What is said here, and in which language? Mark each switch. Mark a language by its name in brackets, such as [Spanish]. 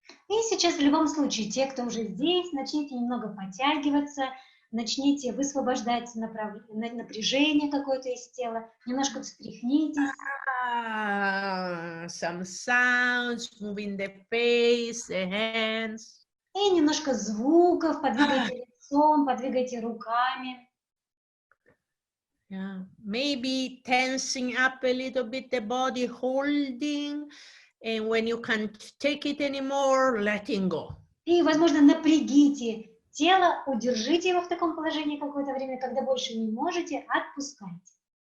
[Russian] И сейчас в любом случае, те, кто уже здесь, начните немного подтягиваться, начните высвобождать напряжение какое-то из тела, немножко встряхнитесь. [English] Some sounds, moving the face, the hands. [Russian] И немножко звуков, подвигайте лицом, подвигайте руками. [English] Yeah, maybe tensing up a little bit the body, holding, and when you can't take it anymore, letting go. [Russian] И, возможно, напрягите тело, удержите его в таком положении какое-то время, когда больше не можете, отпускайте.